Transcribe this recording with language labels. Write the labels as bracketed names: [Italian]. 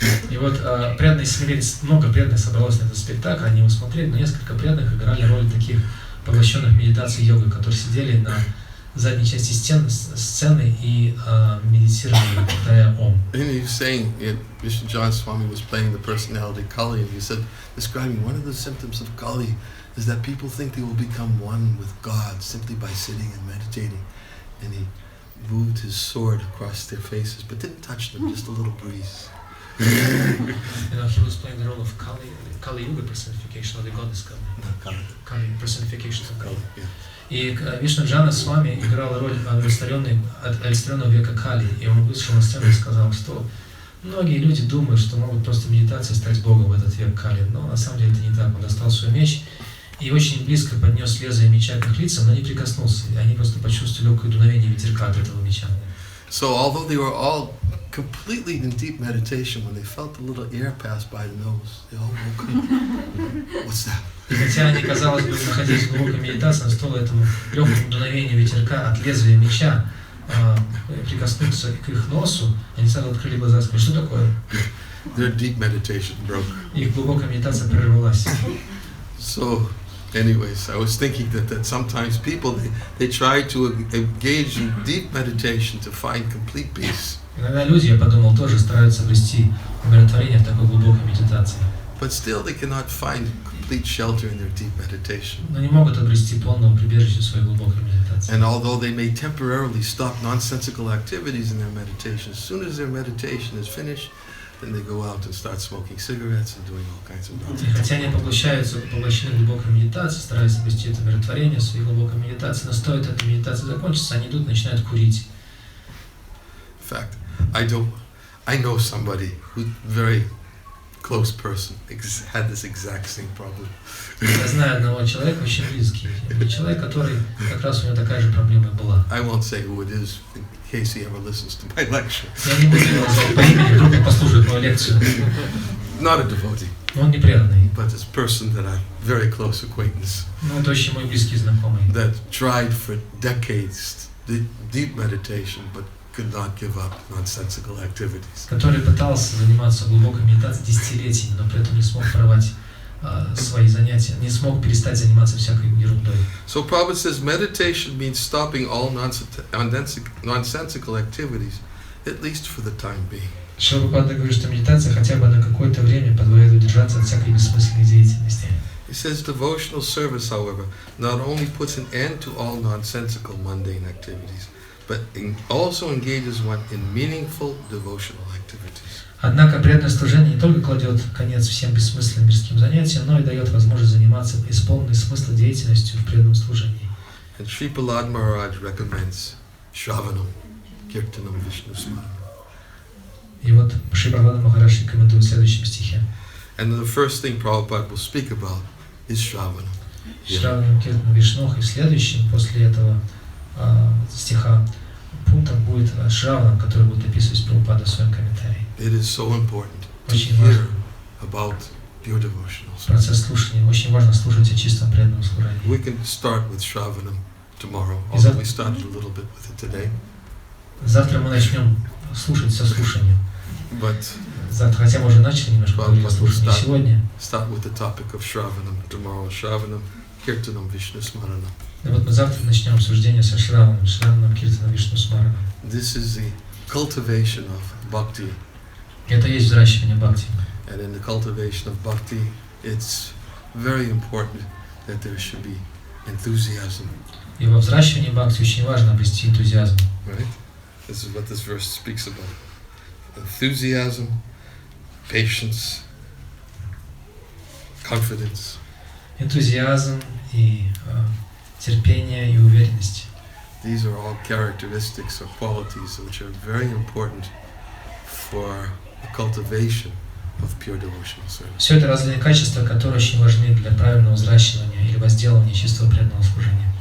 [Russian] И вот преданные смирились, много преданных собралось на этот спектакль, они его смотрели, но несколько преданных играли роль таких поглощенных медитацией йогой, которые сидели на задней части сцены и медитировали, повторяя Ом. [English] And he was saying, Ниранджана Swami was playing the personality Kali, and he said, describing one of the symptoms of Kali is that people think they will become one with God simply by sitting and meditating. And he moved his sword across their faces, but didn't touch them, just a little breeze. He was playing the role of Kali Yuga personification of the goddess Kali. No, Kali personification of Kali. Yeah. [Russian] И Ниранджана Свами играл роль олицетворенного века Кали, и он вышел на сцену и сказал, что многие люди думают, что могут просто медитацией стать Богом в этот век Кали, но на самом деле это не так. Он достал свой меч и очень близко поднес лезвие меча к их лицам, но не прикоснулся, и они просто почувствовали легкое дуновение ветерка от этого меча. [English] So although they were all completely in deep meditation, when they felt a little air pass by the nose, they all woke up. What's that? [Russian] И хотя они, казалось бы, находились в глубокой медитации, но стоило этому легкому дуновению ветерка от лезвия меча прикоснуться к их носу, они сразу открыли глаза и сказали, что такое? [English] Their deep meditation broke. [Russian] Их глубокая медитация прервалась. [English] So, anyways, I was thinking that sometimes people, they try to engage in deep meditation to find complete peace. [Russian] Иногда люди, я подумал, тоже стараются обрести умиротворение в такой глубокой медитации. [English] But still they cannot find complete shelter in their deep meditation. [Russian] Но не могут обрести полного прибежища в своей глубокой медитации. [English] And although they may temporarily stop nonsensical activities in their meditation, as soon as their meditation is finished, then they go out and start smoking cigarettes and doing all kinds of nonsense. [Russian] Хотя они поглощены глубокой медитацией, стараются обрести это умиротворение в своей глубокой медитации, но стоит эта медитация закончиться, они идут и начинают курить. [English] In fact, I know somebody who's very close person had this exact same problem. [Russian] Я знаю одного человека, очень близкий, человек, который как раз у него такая же проблема была. [English] I won't say who it is in case he ever listens to my lecture. [Russian] Я не буду его называть по имени, вдруг он послушает мою лекцию. [English] Not a devotee. [Russian] Он не преданный. [English] But this person that I'm very close acquaintance. [Russian] Но это очень мой близкий знакомый. [English] That tried for decades deep meditation, but could not give up nonsensical activities. [Russian] Который пытался заниматься глубокой медитацией десятилетиями, но при этом не смог прорвать свои занятия, не смог перестать заниматься всякой ерундой. [English] So Prabhupada says meditation means stopping all nonsensical activities, at least for the time being. [Russian] Шри Упадешамрита говорит, что медитация хотя бы на какое-то время позволяет удержаться от всякой бессмысленной деятельности. [English] He says devotional service, however, not only puts an end to all nonsensical mundane activities, but also engages one in meaningful devotional activities. [Russian] Однако преданное служение не только кладет конец всем бессмысленным мирским занятиям, но и дает возможность заниматься исполненной смысла деятельностью в преданном служении. [English] And Sri Prahlad Maharaj recommends Shravanam, Kirtanam Vishnu Smaranam. [Russian] И вот Шри Прабхупада Махарадж рекомендует в следующем стихе. [English] And the first thing Prabhupada will speak about is Shravanam. [Russian] Shravanam Kirtanam Vishnu, и следующим после этого стиха пунктом будет Шраванам, который будет описывать Прабхупада в своем комментарии. [English] It is so important to [Russian] Очень [English] hear [Russian] важно. [English] about pure devotional service. [Russian] Процесс слушания. Очень важно слушать о чистом преданном служении. [English] We can start with Shravanam tomorrow, although we started a little bit with it today. [Russian] Завтра мы начнем слушать со слушанием. [English] But [Russian] Завтра, хотя мы уже начали немножко говорить о слушании сегодня. [English] start with the topic of Shravanam tomorrow. [Sanskrit] Shravanam, Kirtanam, Vishnu Smaranam. [Russian] И вот мы завтра начнем обсуждение со Шраваном, Киртаном, Вишну Смараном. [English] This is the cultivation of bhakti. [Russian] Это есть взращивание бхакти. [English] And in the cultivation of bhakti, it's very important that there should be enthusiasm. [Russian] И во взращивании бхакти очень важно обрести энтузиазм. [English] Right? This is what this verse speaks about. Enthusiasm, patience, confidence. [Russian] Энтузиазм и терпение и уверенность. [English] These are all characteristics or qualities which are very important for the cultivation of pure devotional service. [Russian] Все это разные качества, которые очень важны для правильного взращивания или возделывания чистого преданного служения.